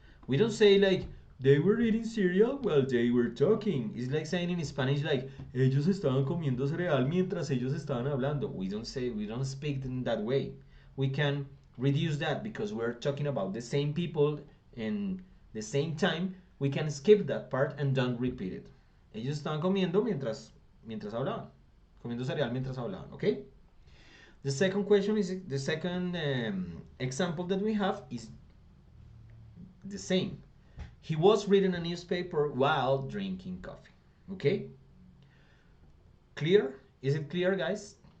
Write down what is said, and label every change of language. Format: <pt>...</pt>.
<en>We don't say like, they were eating cereal while they were talking. It's like saying in Spanish like,</en> <es>ellos estaban comiendo cereal mientras ellos estaban hablando.</es> <en>We don't speak in that way. We can reduce that because we're talking about the same people in the same time. We can skip that part and don't repeat it.</en> <es>Ellos estaban comiendo mientras hablaban. Comiendo cereal mientras hablaban, okay?</es> <en>The second question is, the second example that we have is the same. He was reading a newspaper while drinking coffee. Okay? Clear? Is it clear, guys?</en>